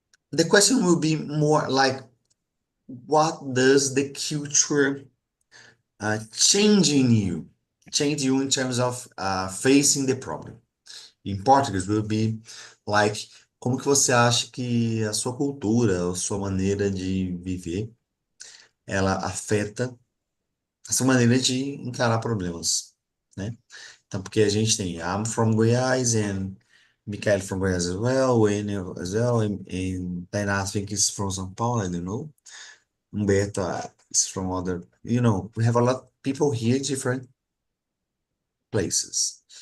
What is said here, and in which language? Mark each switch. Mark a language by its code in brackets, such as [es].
[en] The question will be more like, what does the culture change you in terms of facing the problem? [pt] Em português, [en] will be like, [pt] como que você acha que a sua cultura, a sua maneira de viver, ela afeta a sua maneira de encarar problemas, né? Então, porque a gente tem [en] I'm from Goiás and Michael from Goiás as well, Enel as well, and Tainá I think is from São Paulo, I don't know. Humberto is from other, we have a lot of people here, different places.